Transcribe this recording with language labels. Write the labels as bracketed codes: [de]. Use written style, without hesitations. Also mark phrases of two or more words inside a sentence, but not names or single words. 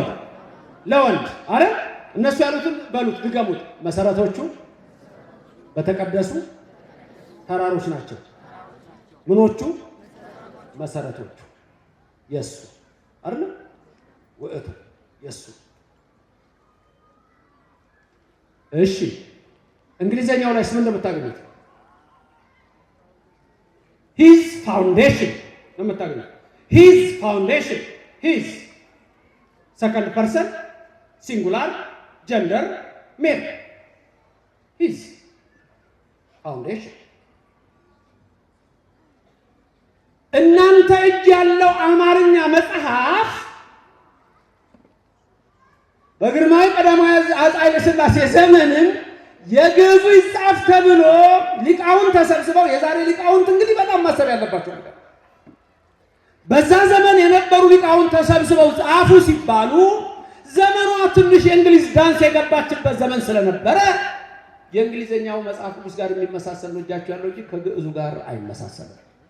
[am] ለወንድ። አረ እነሱ ያሉትን በሉት ድገሙት። መሰረቶቹ በተቀደሱ ተራሮች ናቸው። ምኖቹ? መሰረቶቹ የሱ አይደል? ወእቱ የሱ። እሺ እንግሊዘኛው ላይ ምን እንደምታገኙት? [en] his foundation [am] ነው የምታገኙት። [en] his foundation his second person singular gender male his foundation። [am] እናንተ እጅ ያለው አማርኛ መጽሐፍ በግርማዊ ቀዳማዊ አፄ ኃይለ ሥላሴ ዘመንን የግዕዙ ይጻፍ ተብሎ ሊቃውንት ተሰብስበው፣ የዛሬ ሊቃውንት እንግዲህ በጣም ማሰብ ያለባቸው ነገር በዛ ዘመን የነበሩ ሊቃውንት ተሰብስበው ጻፉ ሲባሉ ዘመኗ ትንሽ የእንግሊዝ ዳንስ የገባችበት ዘመን ስለነበረ የእንግሊዘኛው መጽሐፍ ቅዱስ ጋር የሚመሳሰል ነው እጃቸው ያለው እንጂ ከግዕዙ ጋር አይመሳሰልም።